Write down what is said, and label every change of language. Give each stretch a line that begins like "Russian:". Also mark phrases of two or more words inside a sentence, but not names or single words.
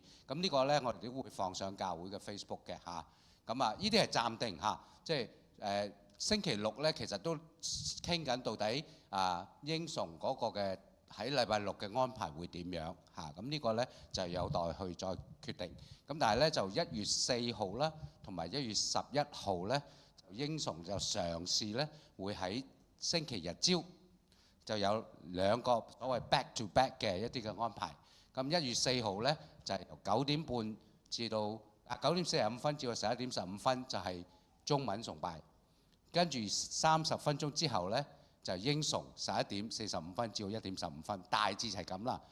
Cantonese: 咁呢個咧我哋都會放上教會嘅 Facebook 嘅咁呢啲係暫定即係星期六咧其實都傾緊到底英崇嗰個嘅喺禮拜6嘅安排會點樣咁呢個咧就有待去再決定。咁但係咧就1月4號啦，同埋1月11號咧，英崇就嘗試咧會喺星期日朝就有2個所謂
English: back to back
Cantonese: 嘅一啲嘅安排。咁1月4號咧就係由9點半至到9點45分至到11點15分就係中文崇拜，跟住30分鐘之後咧就係英崇11點45分至到1點15分，大致係咁啦。